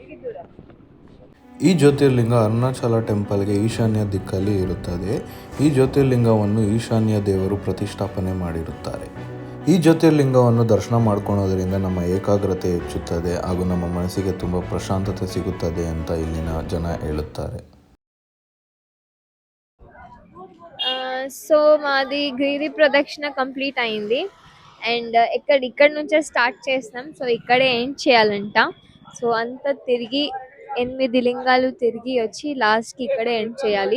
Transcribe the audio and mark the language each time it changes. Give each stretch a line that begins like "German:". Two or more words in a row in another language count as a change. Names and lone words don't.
Kannada: ಈ ಜ್ಯೋತಿರ್ಲಿಂಗ ಅರುಣಾಚಲ ಟೆಂಪಲ್ಗೆ ಈಶಾನ್ಯ ದಿಕ್ಕಲ್ಲಿ ಇರುತ್ತದೆ. ಈ ಜ್ಯೋತಿರ್ಲಿಂಗವನ್ನು ಈಶಾನ್ಯ ದೇವರು ಪ್ರತಿಷ್ಠಾಪನೆ ಮಾಡಿರುತ್ತಾರೆ. ಈ ಜ್ಯೋತಿರ್ಲಿಂಗವನ್ನು ದರ್ಶನ ಮಾಡ್ಕೊಳ್ಳೋದ್ರಿಂದ ನಮ್ಮ ಏಕಾಗ್ರತೆ ಹೆಚ್ಚುತ್ತದೆ ಹಾಗೂ ನಮ್ಮ ಮನಸ್ಸಿಗೆ ತುಂಬ ಪ್ರಶಾಂತತೆ ಸಿಗುತ್ತದೆ ಅಂತ ಇಲ್ಲಿನ ಜನ ಹೇಳುತ್ತಾರೆ.
Telugu: సో మాది గిరి ప్రదక్షిణ కంప్లీట్ అయింది అండ్ ఇక్కడ నుంచే స్టార్ట్ చేస్తాం. సో ఇక్కడే ఎండ్ చేయాలంట. సో అంతా తిరిగి 8 లింగాలు తిరిగి వచ్చి లాస్ట్కి ఇక్కడే ఎండ్ చేయాలి.